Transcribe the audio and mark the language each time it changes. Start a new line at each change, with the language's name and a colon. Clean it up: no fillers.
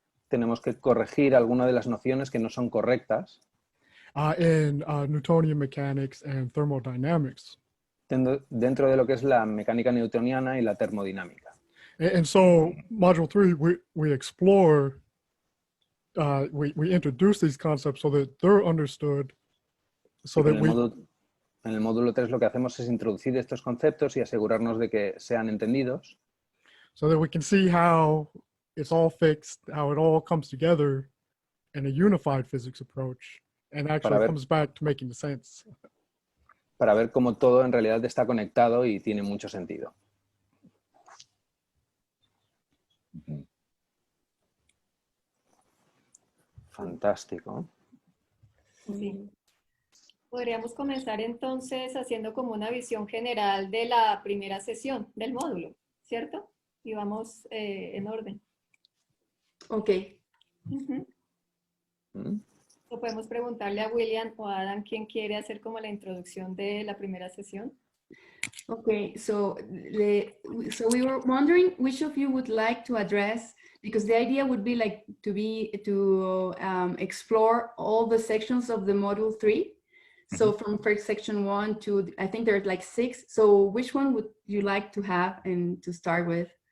Spanish: Tenemos que corregir algunas de las nociones que no son correctas.
English: In Newtonian mechanics and thermodynamics.
Spanish: Dentro de lo que es la mecánica newtoniana y la termodinámica.
English: And so, Module 3, we explore, we introduce these concepts so that they're understood. So that
Spanish: en el módulo 3 lo que hacemos es introducir estos conceptos y asegurarnos de que sean entendidos.
English: So that we can see how it's all fixed, how it all comes together in a unified physics approach, and actually comes back to making sense.
Spanish: Para ver cómo todo en realidad está conectado y tiene mucho sentido. Fantástico. Sí. Podríamos comenzar entonces haciendo como una visión general de la primera sesión del módulo, ¿cierto? Y vamos en orden. Ok. O podemos preguntarle a William o a Adam quién quiere hacer como la introducción de la primera sesión.
English: Okay, so we were wondering which of you would like to address, because the idea would be like to explore all the sections of the module 3. So from first section 1 to, I think there's like 6. So which one would you like to have and to start with?